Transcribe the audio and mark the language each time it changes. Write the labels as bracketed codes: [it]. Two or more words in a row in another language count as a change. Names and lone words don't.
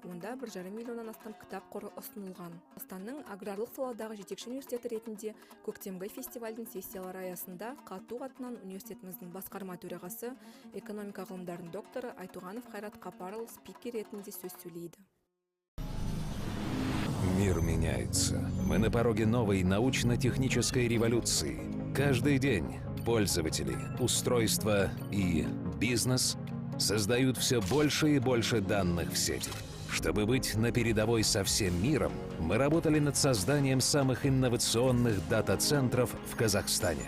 [kk] Онда 1,5 миллионнан астам кітап қоры ұсынылған. Қазақстанның аграрлық саладағы жетекші университеті ретінде көктемгі фестивальдің сессиялары аясында қату атынан университетіміздің басқарма төрағасы, экономика ғылымдарының докторы Айтуғанов Қайрат Қапарұлы спикер ретінде сөз сөйлейді. [ru] Мир меняется. Мы на пороге новой научно-технической революции. Каждый день пользователи, устройства и бизнес создают все больше и больше данных в сети. Чтобы быть на передовой со всем миром, мы работали над созданием самых инновационных дата-центров в Казахстане.